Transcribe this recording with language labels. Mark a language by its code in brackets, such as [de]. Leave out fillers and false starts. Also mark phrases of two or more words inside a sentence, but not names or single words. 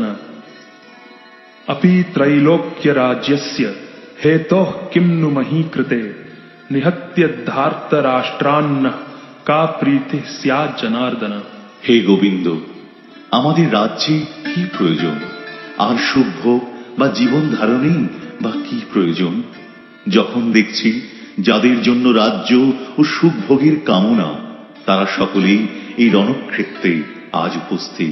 [sa] अपि त्रैलोक्यराज्यस्य हेतोः किं नु मही कृते निहत्य धार्तराष्ट्रान्नः का प्रीतिः स्यात् जनार्दन। [bn] হে গোবিন্দ, আমাদের রাজ্যে কি প্রয়োজন, আর সুভোগ বা জীবন ধারণেই বা কি প্রয়োজন, যখন দেখছি যাদের জন্য রাজ্য ও সুভোগের কামনা তারা সকলেই এই রণক্ষেত্রে আজ উপস্থিত।